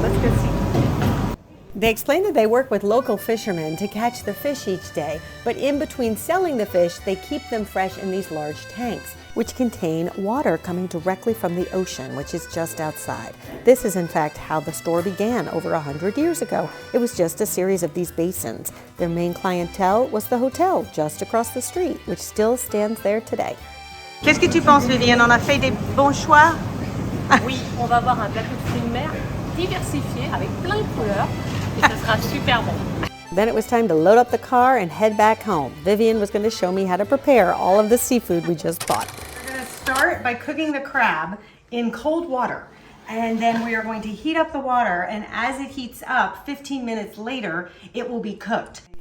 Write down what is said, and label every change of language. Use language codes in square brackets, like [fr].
[en] Let's go see. They explained that they work with local fishermen to catch the fish each day, but in between selling the fish, they keep them fresh in these large tanks. which contain water coming directly from the ocean, which is just outside. This is in fact how the store began over 100 years ago. It was just a series of these basins. Their main clientele was the hotel just across the street, which still stands there today. [fr] Qu'est-ce que tu penses, Viviane? On a fait des bons choix? Oui, on va avoir un plateau de fruits de mer diversifié avec plein de couleurs et ça sera super bon. [en] Then it was time to load up the car and head back home. Vivian was going to show me how to prepare all of the seafood we just bought. We're going to start by cooking the crab in cold water. And then we are going to heat up the water, and as it heats up, 15 minutes later, it will be cooked.